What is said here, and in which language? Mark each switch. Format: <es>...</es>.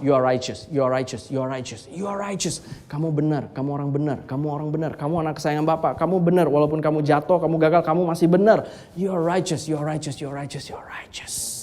<en>You are righteous, you are righteous, you are righteous, you are righteous.</en> <id>Kamu benar, kamu orang benar, kamu orang benar, kamu anak kesayangan Bapa, kamu benar. Walaupun kamu jatuh, kamu gagal, kamu masih benar.</id> <en>You are righteous, you are righteous, you are righteous, you are righteous.</en>